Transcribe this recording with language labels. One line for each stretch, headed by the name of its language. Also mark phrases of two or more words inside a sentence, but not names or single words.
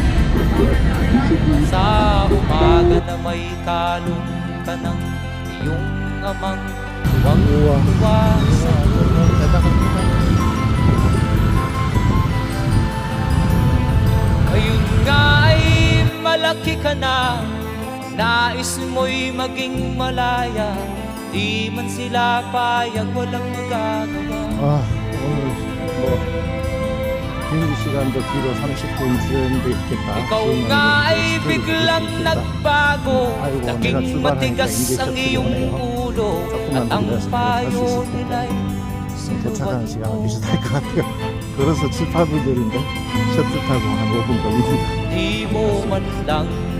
Filipino: Sa umaga na may kalong ka ng iyong amang tuwang-tuwa sa ngayon nga ay malaki ka na, nais mo'y maging malaya, di man sila payag, walang magagawa.
Korean: 오늘 뭐 비행기 시간도 뒤로 30분쯤 돼 있겠다.
Filipino: Ikaw nga ay biglang nagbago,
Korean: 아이고,
Filipino: naging
Korean: 내가 출발하니까
Filipino: matigas
Korean: 이제
Filipino: ang
Korean: 셔틀이
Filipino: iyong
Korean: 오네요.
Filipino: ulo,
Korean: 조금만
Filipino: at ang
Korean: 기다려서
Filipino: payo
Korean: 갈수 있을
Filipino: nila'y
Korean: 도착하는
Filipino: sinuwat
Korean: 시간은
Filipino: mo.
Korean: 비슷할 것 같아요. 걸어서 7, 8분 거리인데 셔틀 타고 한 5분 걸립니다.
Filipino: Di mo man lang